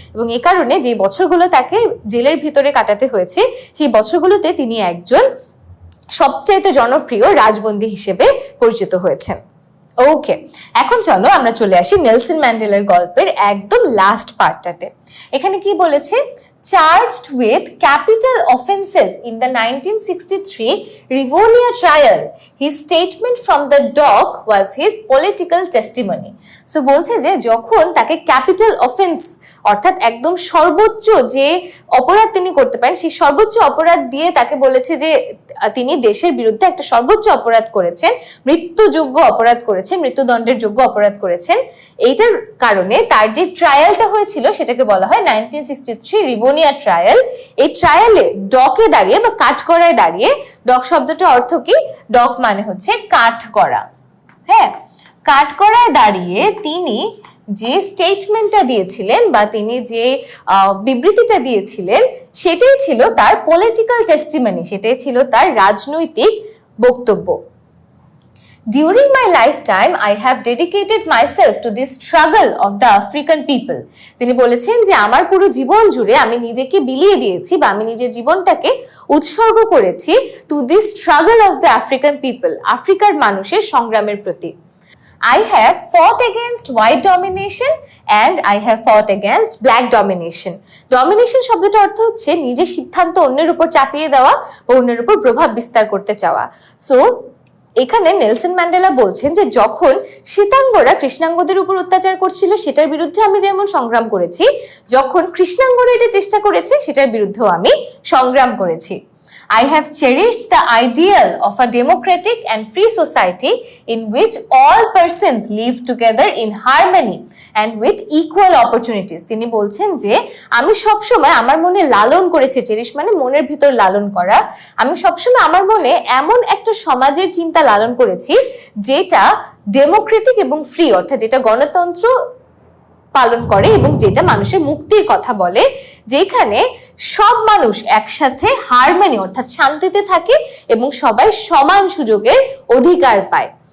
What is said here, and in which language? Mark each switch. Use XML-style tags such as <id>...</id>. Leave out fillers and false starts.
<bn>এবং এই কারণে যে বছরগুলো তাকে জেলের ভিতরে কাটাতে হয়েছে সেই বছরগুলোতে তিনি একজন সবচাইতে জনপ্রিয় রাজবন্দী হিসেবে পরিচিত হয়েছেন। ওকে, এখন চলো আমরা চলে আসি নেলসন ম্যান্ডেলার গল্পের একদম লাস্ট পার্টটাতে। এখানে কি বলেছে,</bn> <en>charged with capital offenses in the 1963 Rivonia trial. His statement from the dock was his political testimony.</en> <bn>So বলছে যে যখন তাকে ক্যাপিটাল অফেন্স অর্থাৎ একদম সর্বোচ্চ যে অপরাধ তিনি করতে পারেন সেই সর্বোচ্চ অপরাধ দিয়ে তাকে বলেছে যে তিনি দেশের বিরুদ্ধে একটা সর্বোচ্চ অপরাধ করেছেন, মৃত্যুযোগ্য অপরাধ করেছেন, মৃত্যুদণ্ডের যোগ্য অপরাধ করেছেন। এইটার কারণে তার যে ট্রায়ালটা হয়েছিল সেটাকে বলা হয় 1963 রিভোনিয়া ট্রায়াল। এই ট্রায়ালে ডকে দাঁড়িয়ে বা কাঠগড়ায় দাঁড়িয়ে, ডক শব্দটার অর্থ কি, ডক মানে হচ্ছে কাঠগড়া, হ্যাঁ, কাঠগড়ায় দাঁড়িয়ে তিনি যে স্টেটমেন্টটা দিয়েছিলেন বা তিনি যে বিবৃতিটা দিয়েছিলেন সেটাই ছিল তার পলিটিক্যাল টেস্টিমনি, সেটাই ছিল তার রাজনৈতিক বক্তব্য।</bn> <en>During my lifetime, I have dedicated myself to this struggle of the African people.</en> <bn>তিনি বলেছেন যে আমার পুরো জীবন জুড়ে আমি নিজেকে বিলিয়ে দিয়েছি বা আমি নিজের জীবনটাকে উৎসর্গ করেছি</bn> <en>to this struggle of the African people,</en> <bn>আফ্রিকার মানুষের সংগ্রামের প্রতি।</bn> <en>I have fought against white domination and I have fought against black domination.</en> <bn>Domination শব্দটার অর্থ হচ্ছে নিজের সিদ্ধান্ত অন্যের উপর চাপিয়ে দেওয়া বা অন্যের উপর প্রভাব বিস্তার করতে চাওয়া। So এখানে নেলসন ম্যান্ডেলা বলছেন যে যখন শ্বেতাঙ্গরা কৃষ্ণাঙ্গদের উপর অত্যাচার করছিল সেটার বিরুদ্ধে আমি যেমন সংগ্রাম করেছি, যখন কৃষ্ণাঙ্গরা এটা চেষ্টা করেছে সেটার বিরুদ্ধেও আমি সংগ্রাম করেছি।</bn> <en>I have cherished the ideal of a democratic and free society in which all persons live together in harmony and with equal opportunities.</en> <bn>তিনি বলছেন যে আমি সবসময় আমার মনে লালন করেছি, চেরিশ মানে মনের ভিতর লালন করা, আমি সবসময় আমার মনে এমন একটা সমাজের চিন্তা লালন করেছি যেটা ডেমোক্রেটিক এবং ফ্রি, অর্থাৎ যেটা গণতন্ত্র পালন করে এবং যেটা মানুষের মুক্তির কথা বলে, যেখানে সব মানুষ একসাথে হারমোনি অর্থাৎ শান্তিতে থাকে এবং সবাই সমান সুযোগের অধিকার পায়।</bn>